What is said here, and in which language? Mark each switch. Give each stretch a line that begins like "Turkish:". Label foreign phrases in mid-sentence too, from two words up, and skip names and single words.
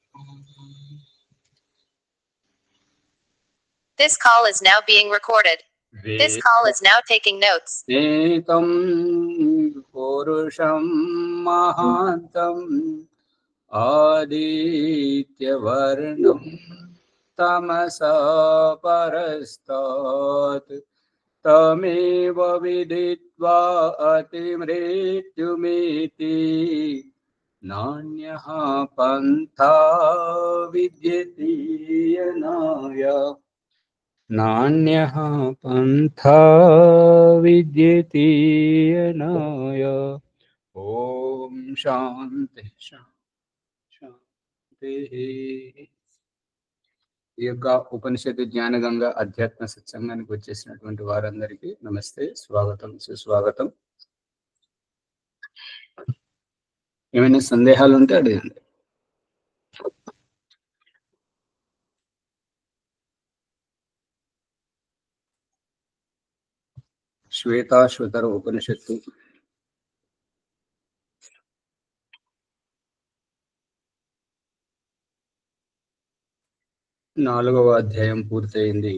English: This call is now being recorded. This call is now taking notes.
Sanskrit: एकं पुरुषं महान्तं आदित्य वर्णं तमसः परस्तात् तमेव विदित्वा अतिमृत्युमेति नान्यः पन्था विद्यते अयनाय नान्यः पन्था विद्यते अयनाय. ॐ शान्तिः शान्तिः.
Telugu: ఈ యొక్క ఉపనిషత్తు జ్ఞానగంగా అధ్యాత్మ సత్సంగానికి వచ్చేసినటువంటి వారందరికీ నమస్తే, స్వాగతం, సుస్వాగతం. ఏమైనా సందేహాలు ఉంటే అడగండి. శ్వేతాశ్వతర ఉపనిషత్తు 4వ అధ్యాయం పూర్తయింది.